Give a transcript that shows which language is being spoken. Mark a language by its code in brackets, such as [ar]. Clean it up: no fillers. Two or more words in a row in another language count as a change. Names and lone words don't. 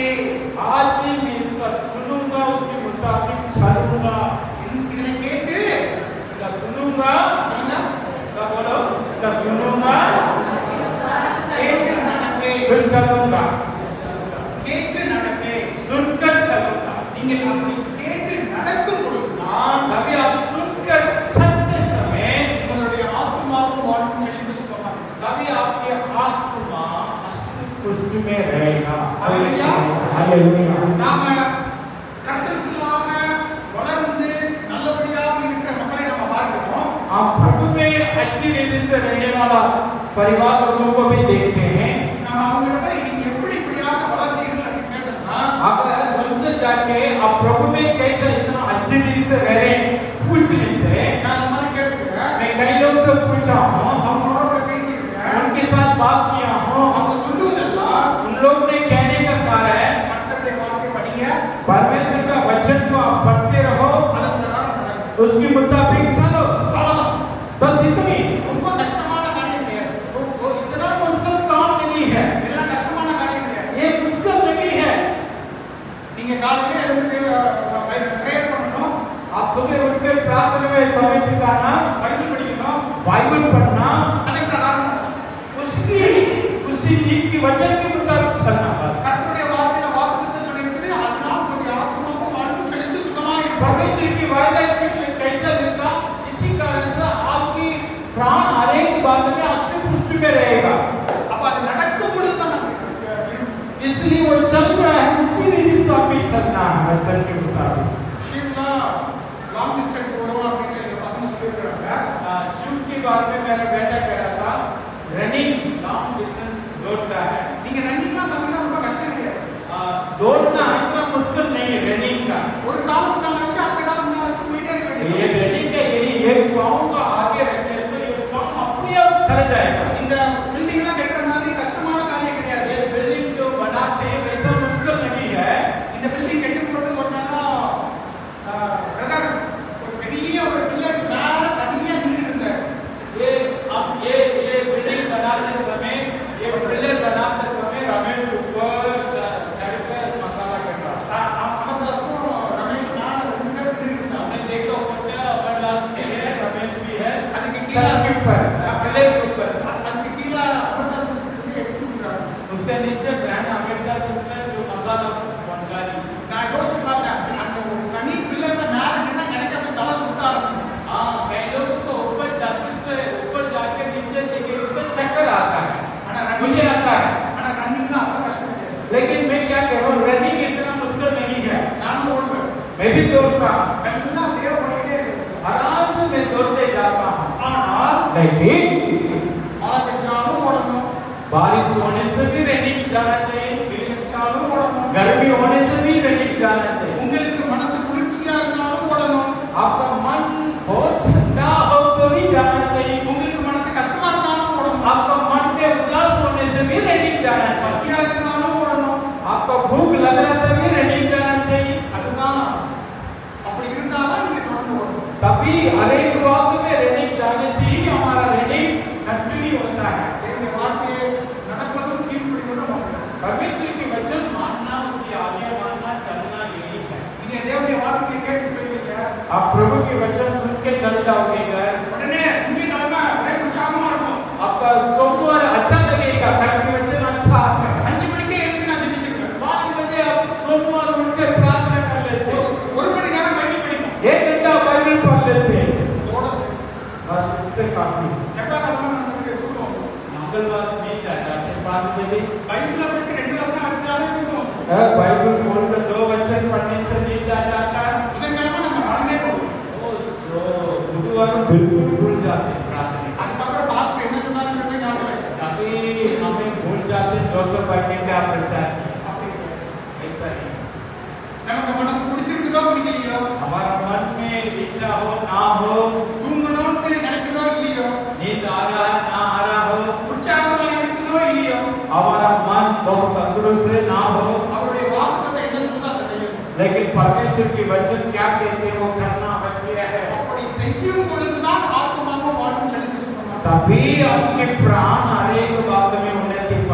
[hi] आज ही मैं इसका सुनूंगा, उसके मुताबिक चलूंगा। इनके केट इसका सुनूंगा, चलना सब बोलो, इसका सुनूंगा [ta] கேட் நடப்பே [hi] फिर चलूंगा, [ta] கேட் நடப்பே [hi] सुनकर चलूंगा। [ta] நீங்கள் அப்படி கேட்டு நடக்கும் பொழுதுதான் [hi] जब आप सुनकर चलते समय [ta] உங்களுடைய ஆத்மாவும் வாழ்வும் செழித்து சுகமாக [hi] तभी आपकी आत्मा पुष्टि में रहेगा। हालेलुया। हालेलुया। [ta] நாம கர்த்தருக்குள்ளாக வளர்ந்து நல்லபடியாக இருக்கிற மக்களை நம்ம பார்க்கிறோம்। [hi] आप प्रभु में अच्छी रीति से रहने वाला परिवार लोगों को भी देखते हैं। [ta] நாம அவங்களிடம் நீங்க எப்படி இப்படியாக வளர்ந்தீர்கள் அப்படி கேட்டோம்னா [hi] अगर उनसे जाके आप प्रभु में कैसे इतना अच्छी रीति से रह रहे पूछने से [ta] நான் இந்த மாதிரி கேட்டுக்கிறேன்। [hi] मैं कई लोग से पूछा हूँ, [ta] அவங்களோட கூட பேசிக்கிறேன்। [hi] उनके साथ बात किया हूँ। [ta] அவங்க சொல்லுவதெல்லாம் [hi] उन लोग ने कहने का कारण [ta] கர்த்தருடைய வார்த்தை படிங்க, [hi] परमेश्वर का वचन को आप पढ़ते रहो, [ta] அதன் பிரகாரம் நடங்க। [hi] उसके मुताबिक चलो, [ta] அவ்வளவுதான்। [hi] बस इतनी। [ta] ரொம்ப கஷ்டமான காரியம் கிடையாது। [hi] वो इतना मुश्किल काम नहीं है, [ta] இதெல்லாம் கஷ்டமான காரியம் கிடையாது। [hi] ये मुश्किल नहीं है। [ta] நீங்க காலையில எழுந்து பிரேயர் பண்ணணும், [hi] आप सुबह उठकर प्रार्थना में समय बिताना, [ta] பைபிள் படிக்கணும், [hi] बाइबल पढ़ना, [ta] அதன் பிரகாரம் [hi] उसकी उसी गीत की वचन के मुताबिक चलना। बस [ta] கர்த்தருடைய வார்த்தையில வாக்குத்தத்தம் சொல்லியிருக்குது, அதனால் உங்களுடைய ஆத்மாவும் வாழ்வும் செழித்து சுகமாக இருக்கும்। [hi] परमेश्वर की वायदा में कैसा लिखा, इसी कारण से आपकी प्राण हर एक बात में अष्ट पुष्टि में रहेगा। [ta] அப்ப அது நடக்கும் பொழுதுதான் நமக்கு [hi] इसलिए वो चल रहा है, उसी रीति से आपको चलना है वचन के मुताबिक। [ta] शिवना [en] long distance [ta] ஓடுவோம் அப்படின்னு எங்க பசங்க சொல்லியிருக்காங்க। [hi] शिव के बारे में मेरा बेटा कह रहा था, [en] running long distance [hi] दौड़ता है। [ta] நீங்க ரன்னிங்லாம் பண்ணீங்கன்னா ரொம்ப கஷ்டம் கிடையாது। [hi] दौड़ना इतना मुश्किल नहीं है रनिंग का। [ta] ஒரு காலம் நான் வச்சு அடுத்த காலம் நான் வச்சு போயிட்டே இருக்க [hi] ये [ta] வேண்டியது। [hi] रनिंग का यही एक पाँव का आगे रखने तो ये पाँव अपने आप चल जाएगा। [ta] இந்த பில்டிங்லாம் கட்டுற மாதிரி கஷ்டமான காரியம் கிடையாது। [hi] ये बिल्डिंग जो बनाते हैं वैसा मुश्किल नहीं है। [ta] இந்த பில்டிங் கட்டும் பொழுது ஒரு நாள் பிரதர் ஒரு பெரிய ஒரு பில்லர் மேல தனியா நின்னுட்டு இருந்தார்। [hi] ये अब ये बिल्डिंग बनाते समय, ये पिलर बनाते समय रमेश ऊपर चढ़कर मसाला कर रहा था। [ta] அமர்தாசும் ரமேஷ் மேல ரெண்டு பேர் நின்னுட்டு இருந்தாங்க। [hi] हमने देखा फोटो, अमरदास भी है, रमेश भी है, [ta] அதுக்கு [hi] छत [ta] கீழ [hi] के ऊपर, पिलर के ऊपर। [ta] அதுக்கு கீழ அமர்தாஸ் எடுத்துட்டு இருக்காங்க। [hi] उसके नीचे बहन अमेरिका सिस्टर जो मसाला पहुंचा दी। [ta] நான் யோசிச்சு பார்த்தேன், அந்த ஒரு தனி பில்லர்ல மேல நின்னா எனக்கு அப்படியே தலை சுத்த ஆரம்பிக்கும்। [hi] हाँ, कई लोगों को ऊपर छत से ऊपर जाके नीचे देखे तो चक्कर आता है, मुझे आता है। [ta] ஆனா ரன்னிங்லாம் அவ்வளவு கஷ்டம் கிடையாது। [hi] लेकिन मैं क्या कह रहा हूँ, रनिंग इतना मुश्किल नहीं है। [ta] நானும் ஓடுவேன், [hi] मैं भी दौड़ता हूँ, [ta] எல்லாம் அப்படியே ஓடிக்கிட்டே இருக்கேன்। [hi] आराम से मैं दौड़ते जाता हूँ। [ta] ஆனால் [hi] लेकिन [ta] மழை பெஞ்சாலும் ஓடணும், [hi] बारिश होने से भी रनिंग जाना चाहिए, [ta] வெயில் அடிச்சாலும் ஓடணும், [hi] गर्मी होने से भी रनिंग जाना चाहिए। [ta] உங்களுக்கு மனசு குளிர்ச்சியா இருந்தாலும் ஓடணும், [hi] आपका मन बहुत ठंडा हो तो भी जाना चाहिए, [ta] உங்களுக்கு மனசு கஷ்டமா இருந்தாலும் ஓடணும், [hi] आपका मन में उदास होने से भी रनिंग जाना चाहिए, [ta] பசியா இருந்தாலும் ஓடணும்। [hi] आपका भूख लग रहा तभी रनिंग जाना चाहिए। [ta] அதுதான் அப்படி இருந்தாதான் நீங்க தொடர்ந்து ஓடணும்। [hi] तभी हर एक बात में रनिंग जाने से ही हमारा रनिंग कंटिन्यू होता है। [ta] தேவனுடைய வார்த்தையை நடப்பதும் கீழ்ப்படிவதும் அவர்கள்। [hi] परमेश्वर की वचन मानना, उसकी आज्ञा मानना, चलना यही है। [ta] நீங்க தேவனுடைய வார்த்தையை கேட்டு போயிருவீங்க, [hi] आप प्रभु के वचन सुन के चल जाओगे घर, [ta] உடனே திங்கட்கிழமை ஒரே உற்சாகமா இருக்கும்। [hi] आपका सोमवार अच्छा लगेगा, कल के वचन अच्छा है। [ta] 5 மணிக்கே எழுந்து நான் ஜெபிச்சிருவேன்। [hi] 5 बजे आप सोमवार उठकर प्रार्थना कर लेते हो, [ta] ஒரு மணி நேரம் பைபிள் படிப்போம்। [hi] 1 घंटा बाइबल पढ़ लेते हैं, [ta] இதோட சரி। [hi] बस इससे काफी। [ta] செவ்வாய்க்கிழமை நமக்கு தூக்கம் வரும்। [hi] मंगलवार नींद आ जाते हैं 5 बजे। [ta] பைபிள்ல படிச்சு 2 வசனம் எடுத்தாலே தூக்கம் வரும்। [hi] बाइबल खोलकर 2 वचन पढ़ने से नींद आ जाता है। [ta] புதன்கிழமை நம்ம மறந்தே போவோம்। [hi] ओ सो बुधवार बिल्कुल भूल जाते हैं प्रार्थना। [ta] அதுக்கப்புறம் பாஸ்டர் என்ன சொன்னாருன்னு ஞாபகம் இல்லை। [hi] कभी हमें भूल जाते हैं जोसेफ भाई ने क्या प्रचार किया, [ta] அப்படி கிடையாது। [hi] ऐसा नहीं। [ta] நமக்கு மனசு பிடிச்சிருக்குதோ பிடிக்கலையோ, [hi] हमारा मन में इच्छा हो ना हो, [ta] தூங்கணும்னு நினைக்கிறதோ இல்லையோ, [hi] नींद आ रहा है ना आ रहा हो, [ta] உற்சாகமா இருக்குதோ இல்லையோ, [hi] हमारा मन बहुत तंदुरुस्त है ना हो, [ta] அவருடைய வாக்குத்தத்தம் என்ன சொல்லுதோ அதை செய்யணும்। [hi] लेकिन परमेश्वर की वचन क्या कहते हैं वो करना आवश्यक है। [ta] அப்படி செய்யும் பொழுதுதான் ஆத்மாவும் வாழ்வும் செழித்து சுகமாக। [hi] तभी आपके प्राण हर एक बात में उन्नति